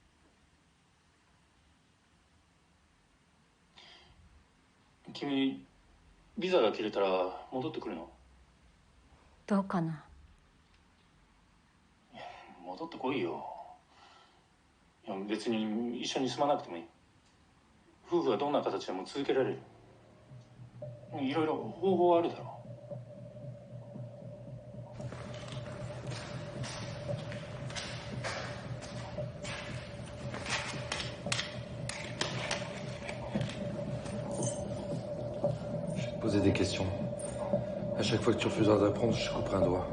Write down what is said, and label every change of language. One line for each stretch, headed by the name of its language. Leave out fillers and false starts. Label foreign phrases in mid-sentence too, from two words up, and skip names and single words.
Japanese: 君ビザが切れたら戻ってくるの？どうかな。戻ってこいよ。いや別に一緒に住まなくてもいい。夫婦はどんな形でも続けられる。いろいろ方法はあるだろう。
French: Poser des questions. À chaque fois que tu refuseras de répondre, je te couperai un doigt.